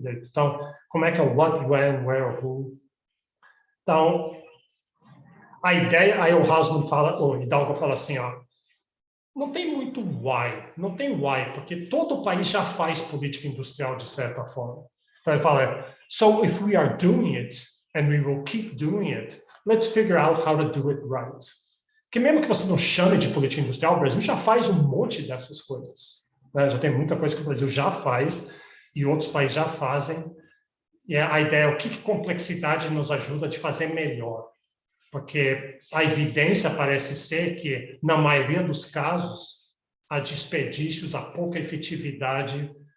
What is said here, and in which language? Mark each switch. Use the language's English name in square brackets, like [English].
[Portuguese] Então, como é que é o [English] what, when, where, who? [Portuguese] Então, a ideia, aí o Hidalgo fala assim, ó, não tem muito why, não tem why, porque todo país já faz política industrial de certa forma. Então ele fala, [English] so if we are doing it, and we will keep doing it, let's figure out how to do it right. [Portuguese] Porque mesmo que você não chame de política industrial, o Brasil já faz um monte dessas coisas. Né? Já tem muita coisa que o Brasil já faz e outros países já fazem. E a ideia é o que complexidade nos ajuda de fazer melhor. Porque a evidência parece ser que, na maioria dos casos, há desperdícios, há pouca efetividade.